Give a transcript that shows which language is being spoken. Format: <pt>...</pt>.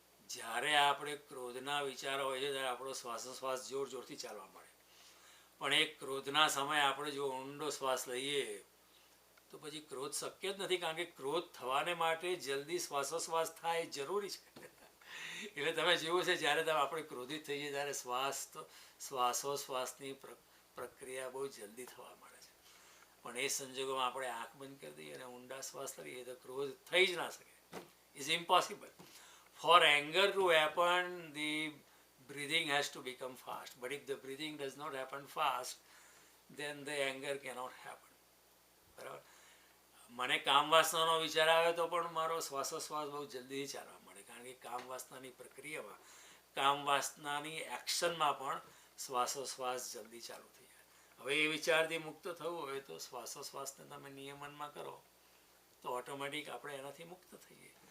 <gu>જ્યારે આપણે ક્રોધના વિચારો હોય છે ત્યારે આપણો શ્વાસોશ્વાસ જોર જોરથી ચાલવા મળે, પણ એ ક્રોધના સમયે આપણે જો ઊંડો શ્વાસ લઈએ તો પછી ક્રોધ શક્ય જ નથી, કારણ કે ક્રોધ થવાને માટે જલ્દી શ્વાસોશ્વાસ થાય જરૂરી છે. એટલે તમે જોયું છે જ્યારે આપણે ક્રોધિત થઈએ ત્યારે શ્વાસોશ્વાસની પ્રક્રિયા બહુ જલ્દી થવા મળે છે. પણ એ સંજોગોમાં આપણે આંખ બંધ કરી દઈએ અને ઊંડા શ્વાસ લઈએ તો ક્રોધ થઈ જ ના શકે.</gu> <en>Is impossible. For anger to happen, the breathing has to become fast. But if the breathing does not happen fast, then the anger cannot happen.</en> <gu>બરાબર? મને કામ વાસનાનો વિચાર આવે તો પણ મારો શ્વાસોશ્વાસ બહુ જલ્દી ચાલવા મળે, કારણ કે કામ વાસનાની પ્રક્રિયામાં, કામ વાસનાની એક્શનમાં પણ શ્વાસોશ્વાસ જલ્દી ચાલુ થઈ જાય. હવે એ વિચારથી મુક્ત થવું હોય તો શ્વાસોશ્વાસને તમે નિયમનમાં કરો તો ઓટોમેટિક આપણે એનાથી મુક્ત થઈએ.</gu>